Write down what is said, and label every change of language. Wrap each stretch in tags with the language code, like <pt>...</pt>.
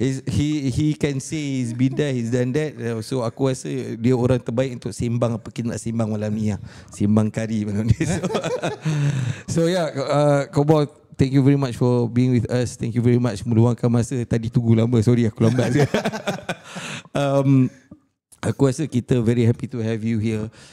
<en>He can say he's been there, he's done that.</en> <ms>So aku rasa dia orang terbaik untuk sembang apa kita nak sembang malam ni lah. Sembang kari malam ni.</ms> <en>So yeah, Kobau, thank you very much for being with us. Thank you very much</en> <ms>meluangkan masa. Tadi tunggu lama, sorry aku lambat sikit. Aku rasa kita</ms> <en>very happy to have you here.</en>